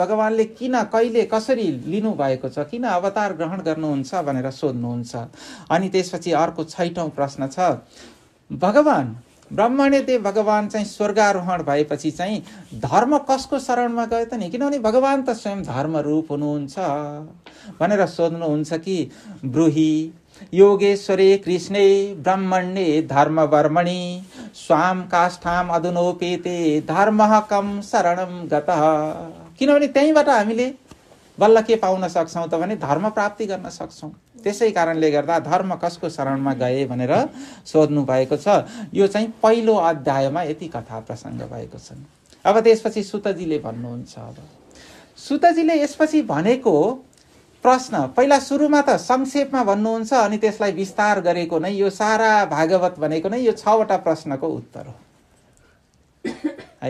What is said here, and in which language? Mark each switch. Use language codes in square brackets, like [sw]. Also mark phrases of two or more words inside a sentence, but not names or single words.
[ne] भगवानले किन, कहिले, कसरी लिनुभएको छ, किन अवतार ग्रहण गर्नुहुन्छ भनेर सोध्नुहुन्छ। अनि त्यसपछि अर्को 6औं प्रश्न छ, भगवान ब्रह्मण्यदेव भगवान चाहिँ स्वर्गारोहण भएपछि चाहिँ धर्म कसको शरणमा गयो त नि, किनभने भगवान त स्वयं धर्म रूप हुनुहुन्छ भनेर सोध्नुहुन्छ कि [sa] ब्रूहि योगेश्वरे कृष्णे ब्रह्मण्ये धर्मवर्मणि स्वाम काष्ठाम अधुनोपेते धर्मः कम शरणम गतः। [ne] किनभने त्यहीँबाट हामीले बल्ल के पाउन सक्छौँ त भने धर्म प्राप्ति गर्न सक्छौँ। त्यसै कारणले गर्दा धर्म कसको शरणमा गए भनेर सोध्नु भएको छ। यो चाहिँ पहिलो अध्यायमा यति कथा प्रसङ्ग भएको छ। अब त्यसपछि सुतजीले भन्नुहुन्छ, अब सुतजीले यसपछि भनेको प्रश्न पहिला सुरुमा त संक्षेपमा भन्नुहुन्छ अनि त्यसलाई विस्तार गरेको नै यो सारा भागवत भनेको नै यो 6वटा प्रश्नको उत्तर हो है।